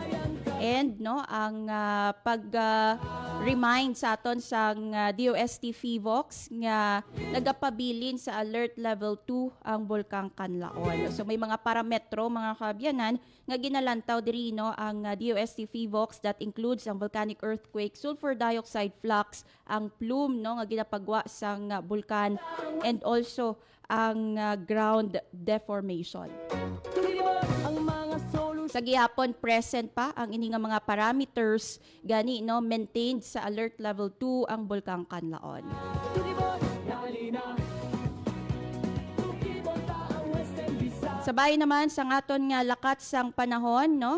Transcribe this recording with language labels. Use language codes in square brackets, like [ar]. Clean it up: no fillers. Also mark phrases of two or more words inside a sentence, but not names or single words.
[hil] And no ang remind sa aton sang DOST Fivox nga nagapabilin sa Alert Level 2 ang Bulkang Kanlaon. So may mga parametro mga kaabyanan nga ginalantaw diri no ang DOST Fivox [en] that includes [hil] ang [en] volcanic earthquake, sulfur dioxide flux, [hil] ang plume no nga ginapagwa sang bulkan, [en] and also [hil] ang [en] ground deformation. [hil] Sa gihapon present pa ang ini nga mga parameters gani no maintained sa Alert Level 2 ang Bulkang Kanlaon. Sabay naman sa aton nga lakat sang panahon no.